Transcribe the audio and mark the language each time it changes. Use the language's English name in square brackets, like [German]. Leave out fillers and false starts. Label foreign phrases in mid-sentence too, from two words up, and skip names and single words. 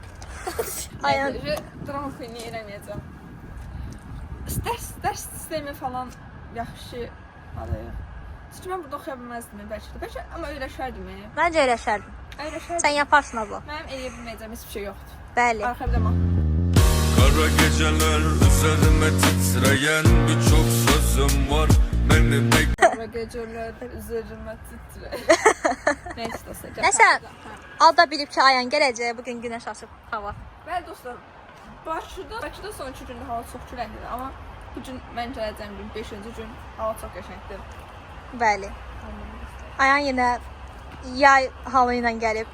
[Azerbaijani] Ayan. Transferi eləməyəcəm. Dərs sistemi falan yaxşı alır. Çünki mən burada oxuya bilməzdim bəlkə, amma öyrəşərdim. Məncə öyrəşərdim. [Turkish] Sən yaparsın abla. [Azerbaijani] Mənim eləyə bilməyəcəm heç bir şey yoxdur. Bəli. Arxada bax. [Turkish] Kara geceler üzerime titreyen birçok sözüm var. Beni bek... Kara geceler üzerime titreyen. Neyse dostlar. [Azerbaijani] Nəsə, Ada bilib ki, Ayan gələcək, bugün günəş açıb hava. Bəli dostlar, Bakıda son 2 gündə hava çox küləklidir, amma bu gün mən gələcəm gün 5-ci gün hava çox qəşəngdir. Bəli. Ayan yenə yay halı ilə gəlib.